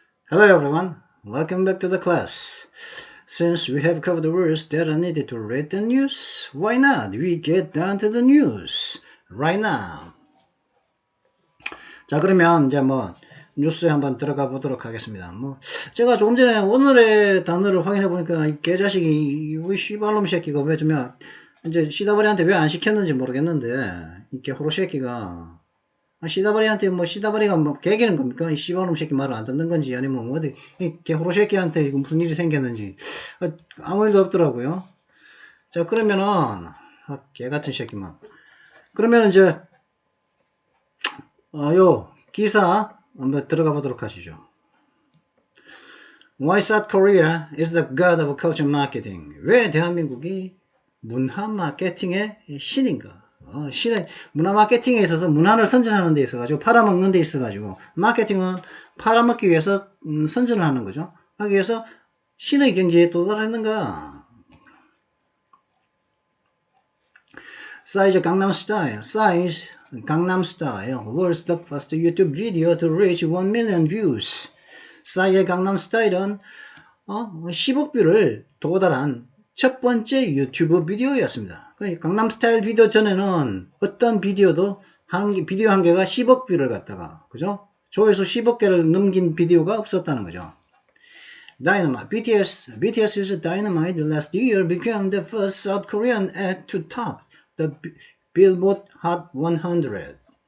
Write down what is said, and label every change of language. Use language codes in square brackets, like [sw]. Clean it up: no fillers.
[en] Hello everyone, welcome back to the class. Since we have covered the words that are needed to read the news, why not we get down to the news right now. [ko] 자, 그러면 이제 뉴스에 한번 들어가 보도록 하겠습니다. 제가 조금 전에 오늘의 단어를 확인해 보니까 이 개자식이 이 씨발놈 새끼가 왜 좀 이제 시다바리한테 왜 안 시켰는지 모르겠는데 이 개호로 새끼가 시다바리한테 시다바리가 개기는 겁니까? 이 씨발놈 새끼 말을 안 듣는 건지 아니면 어디 이 개호로 새끼한테 무슨 일이 생겼는지 아무 일도 없더라고요. 자, 그러면은 개같은 새끼만 그러면 이제 요 기사 한번 들어가 보도록 하시죠. [en] Why South Korea is the god of culture marketing? [ko] 왜 대한민국이 문화 마케팅의 신인가? 문화 마케팅에 있어서 문화를 선전하는 데 있어가지고 팔아먹는 데 있어가지고 마케팅은 팔아먹기 위해서 선전을 하는 거죠. 하기 위해서 신의 경지에 도달했는가? [en] Psy's Gangnam Style. Psy's Gangnam Style was the first YouTube video to reach 1 million views. [ko] 싸이의 강남 스타일은 10억 뷰를 도달한 첫 번째 유튜브 비디오였습니다. 강남 스타일 비디오 전에는 어떤 비디오도 비디오 한 개가 10억 뷰를 갖다가 그죠? 조회수 10억 개를 넘긴 비디오가 없었다는 거죠. [en] Dynamite. BTS's Dynamite last year became the first South Korean act to top the Billboard Hot 100.